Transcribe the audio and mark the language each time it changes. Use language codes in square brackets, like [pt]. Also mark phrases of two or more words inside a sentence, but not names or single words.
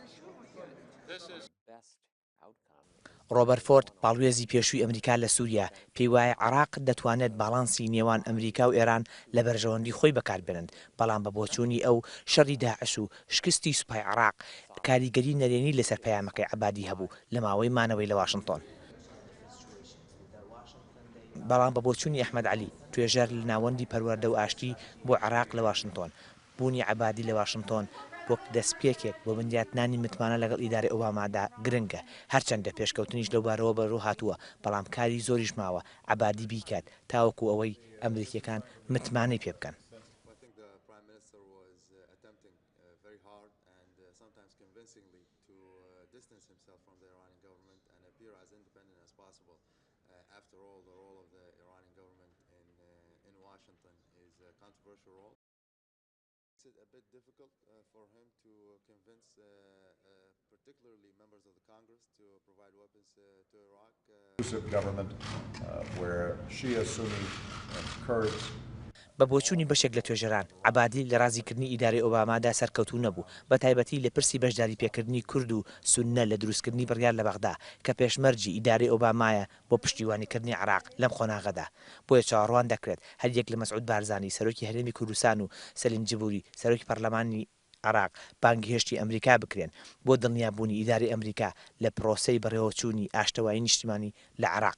[en] This is best outcome. [ckb] ڕۆبەرت فۆرد باڵوێزی پێشووی ئەمریکا لە سووریا پێی وایە عێراق دەتوانێت باڵانسی نێوان ئەمریکا و ئێران لە بەرژەوەندی خۆی بەکاربێنن، بەڵام بە بۆچوونی ئەو شەڕی داعش و شکستی سوپای عێراق کاریگەری نەرێنی لەسەر پەیامەکەی عەبادی هەبوو لە ماوەی مانەوەی لە واشنگتۆن. بەڵام بە بۆچوونی ئەحمەد عەلی توێژەر لە ناوەندی پەروەردە و ئاشتی بۆ عێراق لە واشنگتۆن، بوونی عەبادی لە واشنگتۆن وەک دەستپێکێک بۆ بنیاتنانی متمانە لەگەڵ ئیدارەی ئۆبامادا گرنگە، هەرچەندە پێشکەوتنیش لەو بارەوە بەڕوو هاتووە، بەڵام کاری زۆریش ماوە عەبادی بیکات تاوەکو ئەوەی ئەمریکیەکان متمانەی پێ بکەن. [en] After all, the role of the Iranian government in Washington is a controversial role. It's a bit difficult for him to convince particularly members of the Congress to provide weapons to Iraq. Government where Shia, Sunni, and Kurds. [ckb] بە بۆچوونی بەشێک لە توێژەران عەبادی لە ڕازیکردنی ئیدارەی ئۆبامادا سەرکەوتوو نەبوو، بە تایبەتی لە پرسی بەشداری پێکردنی کورد و سوننە لە دروستکردنی بڕیار لە بەغدا کە پێشمەرجی ئیدارەی ئۆبامایە بۆ پشتیوانیکردنی عێراق لەم خۆناغەدا. بۆیە چاوەڕوان دەکرێت هەریەک لە مەسعود بارزانی سەرۆکی هەرێمی کوردستان و سەلیم جبوری سەرۆکی پەرلەمانی عێراق بانگی هێشتی ئەمریکا بکرێن بۆ دڵنیابوونی ئیدارەی ئەمریکا لە پرۆسەی بەڕێوەچوونی ئاشتەوایی نیشتیمانی لە عێراق.